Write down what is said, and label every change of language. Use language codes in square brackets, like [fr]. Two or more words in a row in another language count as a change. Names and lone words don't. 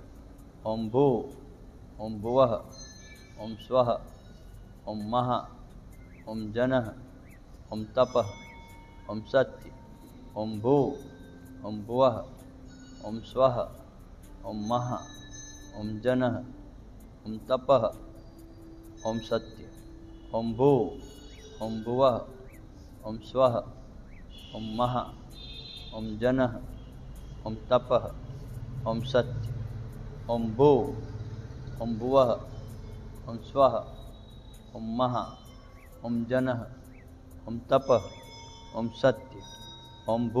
[sa] ઓમ ભૂ, ઓમ ભુવઃ, ઓમ સ્વઃ, ઓમ મહા, ઓમ જનઃ, ઓમ તપઃ, ઓમ સત્ય. ઓમ ભૂ, ઓમ ભુવઃ, ઓમ સ્વઃ, ઓમ મહા, ઓમ જનઃ, ઓમ તપઃ, ઓમ સત્ય. ઓમ ભૂ, ઓમ ભુવઃ, ઓમ સ્વઃ, ओम महा, ओम जनः, ओम तपः, ओम सत्य, ओम भू, ओम भुवः, ओम स्वः, ओम महा, ओम जनः, ओम तपः, ओम सत्य, ओम भू,